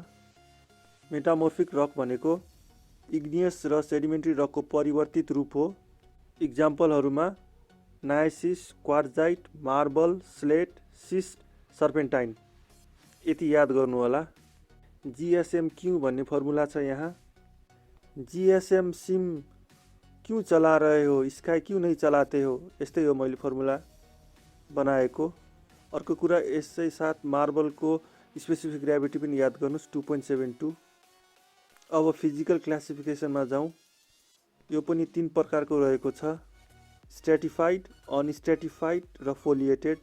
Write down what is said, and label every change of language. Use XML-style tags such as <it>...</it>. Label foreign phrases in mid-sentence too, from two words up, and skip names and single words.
<en>metamorphic rock</en> <ne>भनेको इग्नियस र</ne> <en>sedimentary rockको</en> <ne>परिवर्तित रूप हो। इक्जाम्पलहरूमा नायसिस, क्वार्जाइट, मार्बल, स्लेट, सिस्ट, सर्पेन्टाइन। यति याद गर्नु होला। GSM-Q भन्ने फर्मुला छ यहाँ।</ne> <hi>GSM सिम क्यों चला रहे हो, स्काई क्यों नहीं चलाते हो,</hi> <ne>यस्तै हो मैले फर्मुला बनाएको। अर्को कुरा, यसै साथ मार्बलको</ne> <en>specific gravity</en> <ne>पनि याद गर्नुहोस्, 2.72। अब</ne> <en>physical classificationमा</en> <ne>जाउँ। यो पनि 3 प्रकारको रहेको छ: स्ट्रेटिफाइड, अनस्ट्रेटिफाइड र फोलिएटेड।</ne>